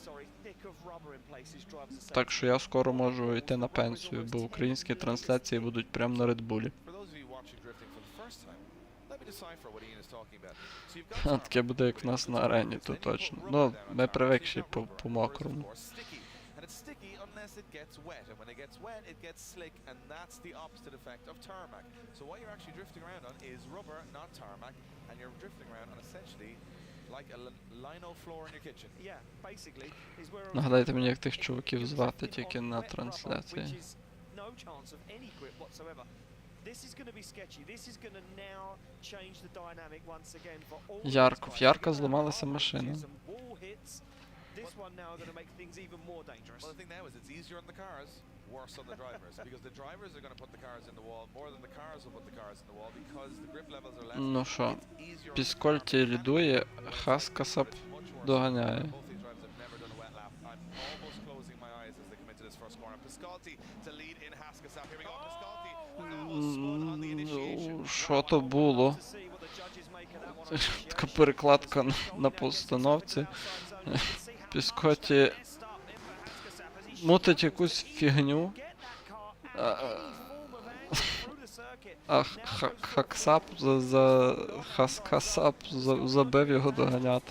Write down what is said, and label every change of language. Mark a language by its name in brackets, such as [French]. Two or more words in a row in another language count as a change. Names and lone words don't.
[Ukrainian] Так що я скоро можу йти на пенсію, бо українські трансляції будуть прямо на Редбулі. Таке буде як в нас на арені, то точно. Ну, ми привикші по мокрому. [English] unless it gets wet. And when it gets wet, it gets slick, and that's the opposite effect of tarmac. So what you're actually drifting around on is rubber, not tarmac, and you're drifting around on essentially like a lino floor in your kitchen. Yeah, basically is where [Ukrainian] Нагадайте мені, як тих чуваків звати тільки на трансляції. [English] which is no chance of any grip whatsoever. This is going to be sketchy. This is going to now change the dynamic once again for all. [Ukrainian] Ярко. В Ярка зламалася машина. [English] This one now going to make things even more dangerous. Well, the thing now is it's easier on the cars, worse on the drivers, because the drivers are going to put the cars in the wall more than the cars will put the cars in the wall because the grip levels are less. [Ukrainian] Ну що, [English] It's easier on the [Ukrainian] Піскольті лідує, Хаскасап доганяє. [English] Both these drivers have never done a wet lap. I'm almost closing my eyes as they come into this first corner. Piscotty to lead in Haskasap. Here we go. Piscotty almost spun on the initiation. [Ukrainian] Ну, що то було? [English] To see what the judges make of that one. [Ukrainian] Така перекладка на постановці. Піскотті мутить якусь фігню, а Хаскасап забив його доганяти.